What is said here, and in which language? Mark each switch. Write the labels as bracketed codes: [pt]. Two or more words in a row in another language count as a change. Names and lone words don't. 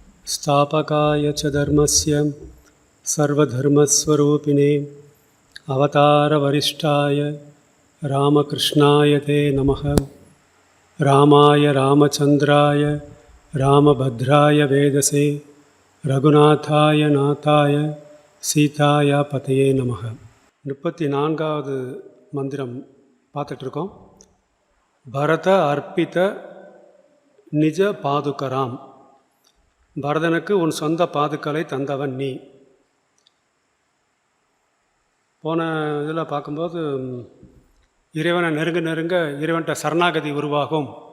[sa] स्थापकाय च धर्मस्य सर्वधर्मस्वरूपिणे अवतारवरिष्ठाय रामकृष्णाय ते नमः। रामाय रामचन्द्राय रामभद्राय वेदसे रघुनाथाय नाथाय सीताया पतये नमः. [ta] 34வது மந்திரம் பார்த்துட்ருக்கோம். [sa] भरत अर्पित निज पादुकराम्. [ta] பரதனுக்கு உன் சொந்த பாதுக்களை தந்தவன் நீ. போன இதில் பார்க்கும்போது இறைவனை நெருங்க நெருங்க இறைவன்கிட்ட சரணாகதி உருவாகும்.